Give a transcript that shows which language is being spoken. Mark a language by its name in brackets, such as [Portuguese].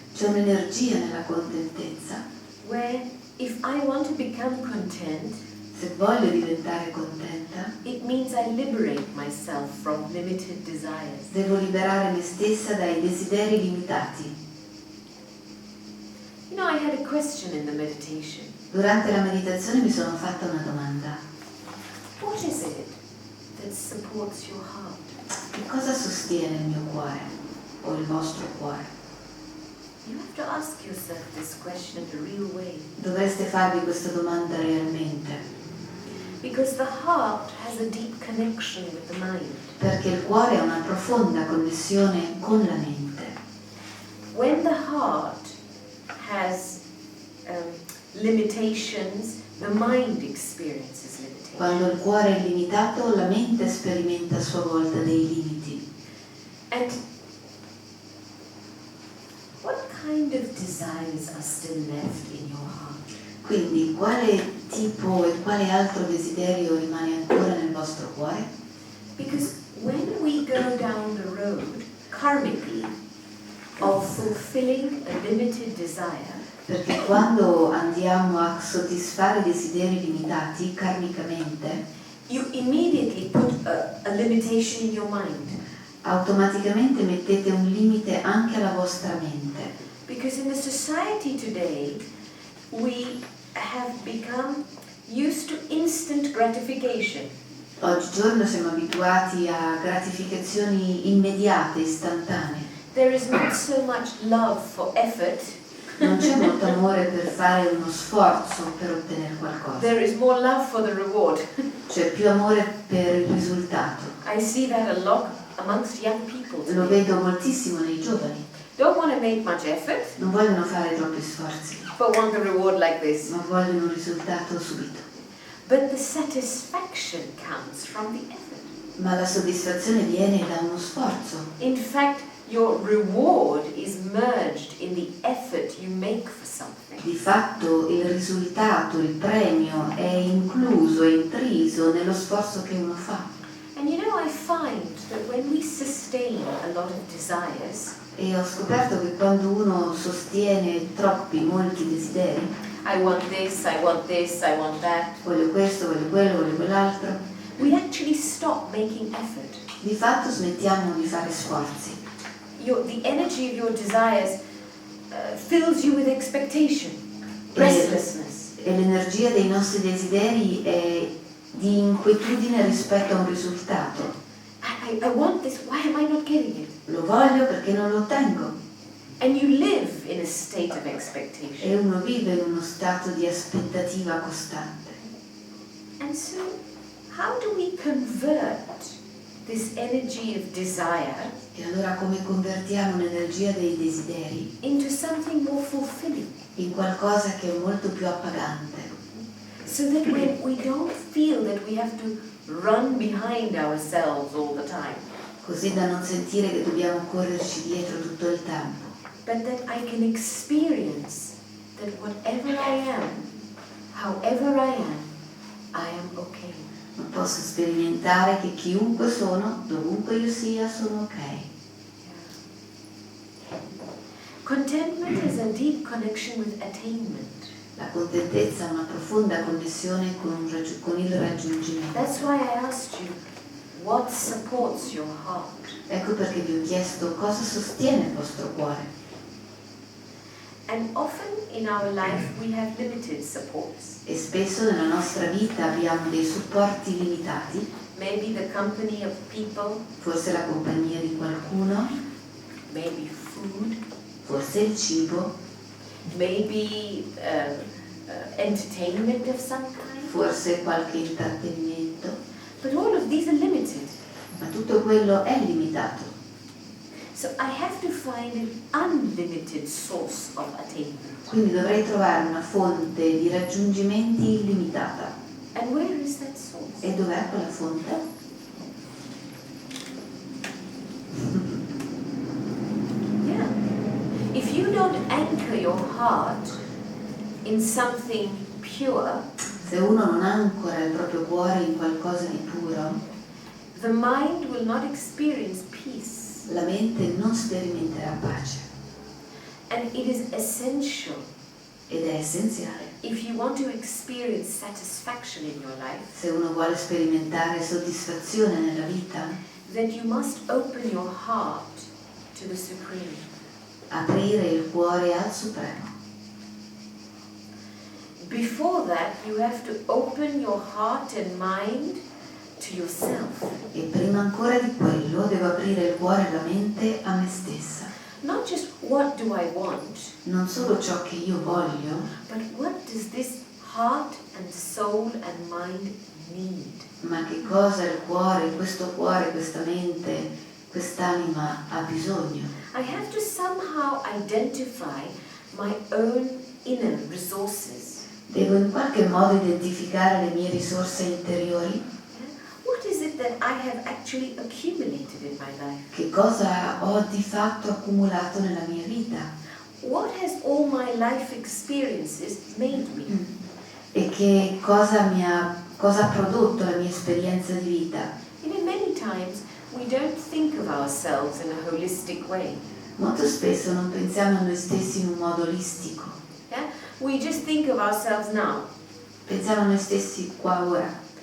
[Italian] C'è un'energia nella contentezza. [English] where if I want to become content, [Italian] Se voglio diventare contenta, [English] it means I liberate myself from limited desires. [Italian] devo liberare me stessa dai desideri limitati. [English] You know, I had a question in the meditation. [Italian] Durante la meditazione mi sono fatta una domanda. [English] What is it that supports your heart? [Italian] Che cosa sostiene il mio cuore o il vostro cuore? [English] You have to ask yourself this question in a real way. [Italian] Dovreste farvi questa domanda realmente, [English] Because the heart has a deep connection with the mind. [Italian] perché il cuore ha una profonda connessione con la mente. [English] When the heart has limitations, the mind experiences limitations. [Italian] Quando il cuore è limitato, la mente sperimenta a sua volta dei limiti. [English] And what kind of desires are still left in your heart? [Italian] Quindi quale tipo e quale altro desiderio rimane ancora nel vostro cuore? [English] Because when we go down the road, karmically, of fulfilling a limited desire, [Italian] Perché quando andiamo a soddisfare desideri limitati karmicamente, [English] you immediately put a limitation in your mind. [Italian] automaticamente mettete un limite anche alla vostra mente. [English] Because in the society today, we have become used to instant gratification. [Italian] Oggigiorno siamo abituati a gratificazioni immediate, istantanee. [English] There is not so much love for effort. [Italian] Non c'è molto amore per fare uno sforzo per ottenere qualcosa. [English] There is more love for the reward. [Italian] C'è più amore per il risultato. [English] I see that a lot amongst young people [Italian] Lo [English] today. [Italian] vedo moltissimo nei giovani. [English] Don't want to make much effort, [Italian] Non vogliono fare troppi sforzi, [English] but want the reward like this. [Italian] ma vogliono un risultato subito. [English] But the satisfaction comes from the effort. [Italian] Ma la soddisfazione viene da uno sforzo. [English] In fact, your reward is merged in the effort you make for something. [Italian] Di fatto il risultato, il premio è incluso, è intriso nello sforzo che uno fa. [English] And you know, I find that when we sustain a lot of desires, [Italian] E ho scoperto che quando uno sostiene molti desideri, [English] I want this, I want this, I want that, [Italian] voglio questo, voglio quello, voglio quell'altro, [English] we actually stop making effort. [Italian] di fatto smettiamo di fare sforzi. [English] The energy of your desires fills you with expectation, restlessness. [Italian] E l'energia dei nostri desideri è di inquietudine rispetto a un risultato. [English] I want this, why am I not getting it? [Italian] Lo voglio perché non lo ottengo. [English] And you live in a state of expectation. [Italian] E uno vive in uno stato di aspettativa costante. [English] And so, how do we convert this energy of desire [Italian] E allora come convertiamo l'energia dei desideri [English] into something more fulfilling? [Italian] in qualcosa che è molto più appagante, [English] So that when we don't feel that we have to run behind ourselves all the time, [Italian] così da non sentire che dobbiamo correrci dietro tutto il tempo, [English] but that I can experience that whatever I am, however I am okay. [Italian] ma posso sperimentare che chiunque sono, dovunque io sia, sono ok. [English] Contentment is a deep connection with attainment. [Italian] La contentezza è una profonda connessione con il raggiungimento. [English] That's why I asked you, what supports your heart? [Italian] Ecco perché vi ho chiesto cosa sostiene il vostro cuore. [English] And often in our life we have limited supports. [Italian] E spesso nella nostra vita abbiamo dei supporti limitati, [English] Maybe the company of people, [Italian] forse la compagnia di qualcuno, [English] maybe food, [Italian] forse il cibo, [English] maybe entertainment of some kind. [Italian] forse qualche intrattenimento, [English] But all of these are limited. [Italian] ma tutto quello è limitato. [English] So I have to find an unlimited source of attainment. [Italian] Quindi dovrei trovare una fonte di raggiungimenti illimitata. [English] And where is that source? [Italian] E dov'è quella fonte? [English] Yeah. If you don't anchor your heart in something pure, [Italian] Se uno non ancora il proprio cuore in qualcosa di puro, [English] the mind will not experience peace. [Italian] la mente non sperimenterà pace. [English] And it is essential, [Italian] Ed è essenziale. [English] if you want to experience satisfaction in your life, [Italian] Se uno vuole sperimentare soddisfazione nella vita, [English] that you must open your heart to the Supreme. [Italian] aprire il cuore al Supremo. [English] Before that, you have to open your heart and mind to yourself. [Italian] E prima ancora di quello devo aprire il cuore e la mente a me stessa. [English] Not just what do I want, [Italian] Non solo ciò che io voglio, [English] but what does this heart and soul and mind need? [Italian] ma che cosa il cuore, questa mente, quest'anima ha bisogno. [English] I have to somehow identify my own inner resources. [Italian] Devo in qualche modo identificare le mie risorse interiori. [English] What is it that I have actually accumulated in my life? [Italian] Che cosa ho di fatto accumulato nella mia vita? [English] What has all my life experiences made me? [Italian] E che cosa ha prodotto la mia esperienza di vita? [English] You know, many times we don't think of ourselves in a holistic way. [Italian] Molto spesso non pensiamo a noi stessi in un modo olistico. [English] Yeah? We just think of ourselves now. [Italian] Pensiamo a noi stessi qua ora.